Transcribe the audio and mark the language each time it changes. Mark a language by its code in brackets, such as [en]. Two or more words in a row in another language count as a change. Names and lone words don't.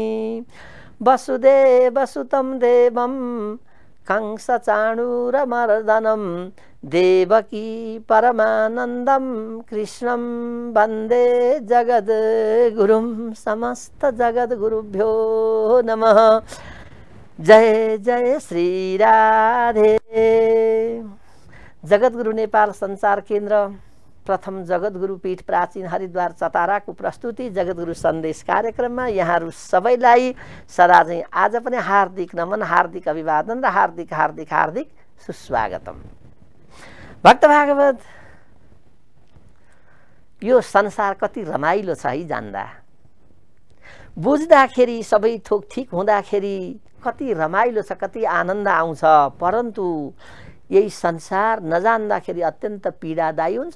[sa] वसुदेवसुतं देवं कंसचाणूरमर्दनं देवकी परमानन्दं कृष्णं वन्दे जगद्गुरुं। समस्त जगद्गुरुभ्यो नमः। जय जय श्री राधे। [ne] जगद्गुरु नेपाल संचार केन्द्र प्रथम जगद्गुरु पीठ प्राचीन हरिद्वार चताराको प्रस्तुति जगद्गुरु सन्देश कार्यक्रममा यहाँहरू सबैलाई सदा चाहिँ आज पनि हार्दिक नमन, हार्दिक अभिवादन र हार्दिक हार्दिक हार्दिक सुस्वागतम। भक्त भागवत, यो संसार कति रमाइलो छ है जान्दा। बुझ्दाखेरि सबै थोक ठीक हुँदाखेरि कति रमाइलो छ, कति आनन्द आउँछ, परन्तु यही संसार नजान्दाखेरि अत्यन्त पीडादायी हुन्छ।